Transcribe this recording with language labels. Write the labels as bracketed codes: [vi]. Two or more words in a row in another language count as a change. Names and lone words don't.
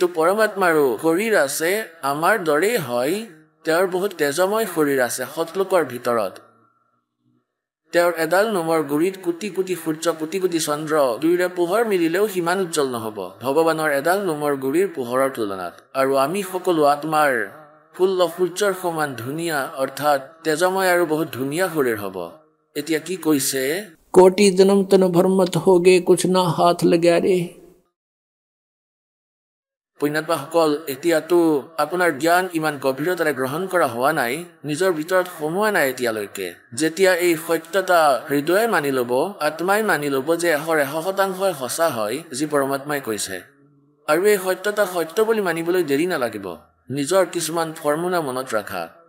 [as] পৰমাত্মাৰো শৰীৰ আছে আমাৰ দৰেই হয় তেওঁৰ বহুত তেজময় শৰীৰ আছে সতলোকৰ ভিতৰত তেওঁৰ এডাল নোমৰ গুৰিত কোটি কোটি সূৰ্য কোটি কোটি চন্দ্ৰ দুইৰে পোহৰ মিলিলেও সিমান উজ্জ্বল নহ'ব ভগৱানৰ এডাল নোমৰ গুৰিৰ পোহৰৰ তুলনাত আৰু আমি সকলো আত্মাৰ 16 সূৰ্যৰ সমান ধুনীয়া অৰ্থাৎ তেজময় আৰু বহুত ধুনীয়া শৰীৰ হ'ব এতিয়া কি কৈছে [hi] कोटि जन्म तन भरमत होगे कुछ ना हाथ लगा रे [as] পুণ্যাত্মাসকল এতিয়াতো আপোনাৰ জ্ঞান ইমান গভীৰতাৰে গ্ৰহণ কৰা হোৱা নাই নিজৰ ভিতৰত সোমোৱা নাই এতিয়ালৈকে যেতিয়া এই সত্যতা হৃদয়ে মানি ল'ব আত্মাই মানি ল'ব যে 100% সঁচা হয় যি পৰমাত্মাই কৈছে আৰু এই সত্যতা সত্য বুলি মানিবলৈ দেৰি নালাগিব নিজৰ কিছুমান ফৰ্মুলা মনত ৰাখা